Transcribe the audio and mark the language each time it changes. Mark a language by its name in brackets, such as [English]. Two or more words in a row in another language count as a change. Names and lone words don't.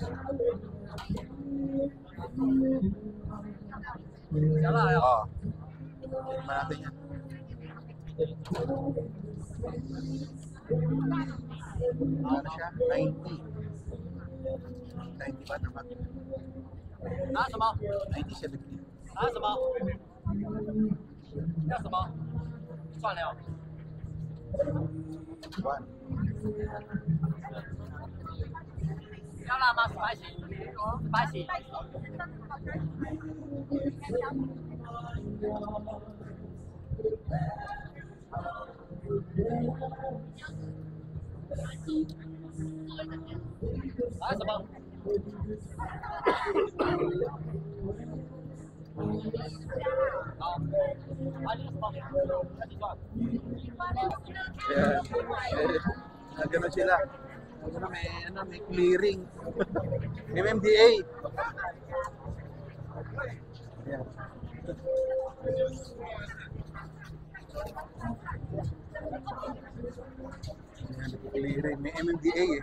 [Filipino] Ah. Tignan natin yan. Ano siya? 90. 90 ba naman? 90 siya nagdi. [Chinese] 拿什么？要什么？算了。 One. 要辣吗？ [English] spicy。spicy。 [Chinese] 拿什么？好，拿你什么？要几串？ [Filipino] Nagano sila. May clearing. MMDA. Ayan. Ayan, clearing. May MMDA eh.